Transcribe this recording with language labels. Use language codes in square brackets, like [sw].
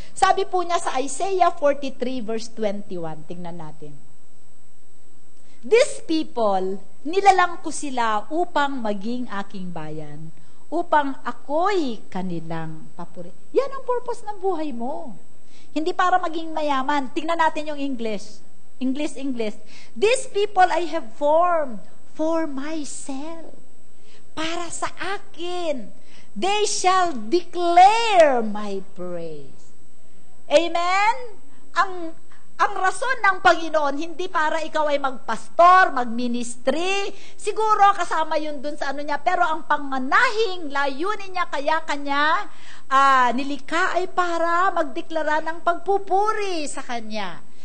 [tl] Sabi po niya sa Isaiah 43 verse 21, tingnan natin. [en] These people, [tl] nilalang ko sila upang maging aking bayan, upang ako'y kanilang papuri. Yan ang purpose ng buhay mo. Hindi para maging mayaman. Tingnan natin yung English. English. [en] These people I have formed for myself. [tl] Para sa akin. [en] They shall declare my praise. Amen? [tl] Ang rason ng Panginoon, hindi para ikaw ay magpastor, magministry, siguro kasama yun dun sa ano niya, pero ang panganahing layunin niya, kaya kanya nilikha ay para magdeklara ng pagpupuri sa Kanya.